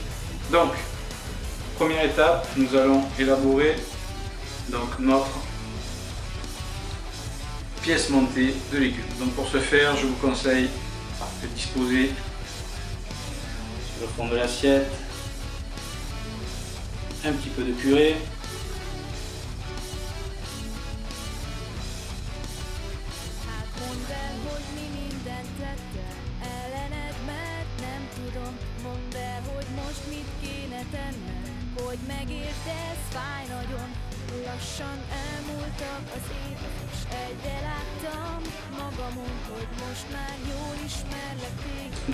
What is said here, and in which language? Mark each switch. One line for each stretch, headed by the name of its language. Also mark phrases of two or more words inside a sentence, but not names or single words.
French: Donc première étape, nous allons élaborer donc notre pièce montée de légumes. Donc pour ce faire, je vous conseille de disposer sur le fond de l'assiette un petit peu de purée,
Hungarian: hogy megértesz, fáj nagyon. Lassan elmúltak az évek, és egyre láttam magamon, hogy most már jól ismerlek téged.